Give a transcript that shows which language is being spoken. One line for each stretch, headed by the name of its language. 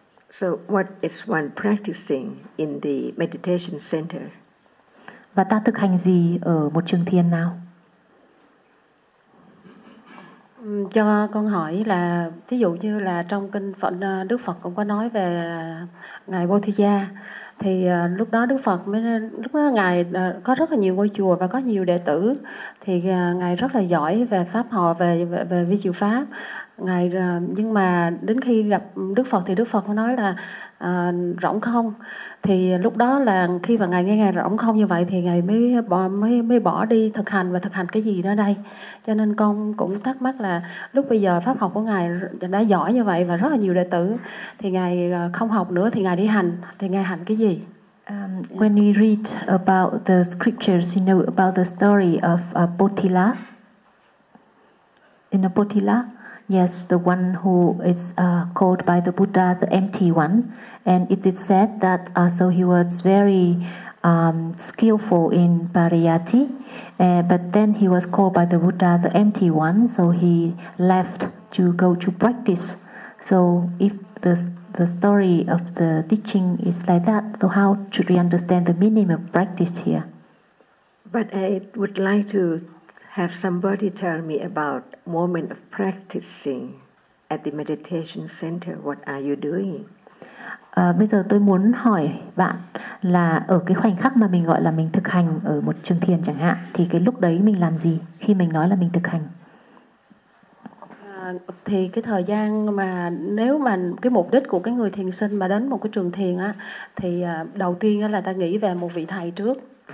English: So what is one practicing in the meditation center?
Vietnamese: Và ta thực hành gì ở một trường thiền nào? Cho con hỏi là thí dụ như là trong kinh Phật Đức Phật cũng có nói về ngài Bodhisattva. Thì lúc đó Đức Phật mới, lúc đó ngài có rất là nhiều ngôi chùa và có nhiều đệ tử, thì ngài rất là giỏi về pháp họ, về vi diệu pháp ngài, nhưng mà đến khi gặp Đức Phật thì Đức Phật mới nói là rỗng không. Thì lúc đó là khi mà ngài nghe ngài rỗng không như vậy thì ngài mới bỏ đi thực hành, và thực hành cái gì đó đây. Cho nên con cũng thắc mắc là lúc bây giờ pháp học của ngài đã giỏi như vậy và rất là nhiều đệ tử, thì ngài không học nữa thì ngài đi hành, thì ngài hành cái gì?
English: When you read about the scriptures, you know about the story of Potila. In a Potila, yes, the one who is called by the Buddha the empty one. And it is said that so he was very skillful in Pariyatti, but then he was called by the Buddha the empty one, so he left to go to practice. So if the story of the teaching is like that, so how should we understand the meaning of practice here? But I would like to have somebody tell me about moment of practicing at the meditation center. What are you doing?
Vietnamese: Bây giờ tôi muốn hỏi bạn là ở cái khoảnh khắc mà mình gọi là mình thực hành ở một trường thiền chẳng hạn, thì cái lúc đấy mình làm gì khi mình nói là mình thực hành? Thì cái thời gian mà nếu mà cái mục đích của cái người thiền sinh mà đến một cái trường thiền á, thì đầu tiên á là ta nghĩ về một vị thầy trước.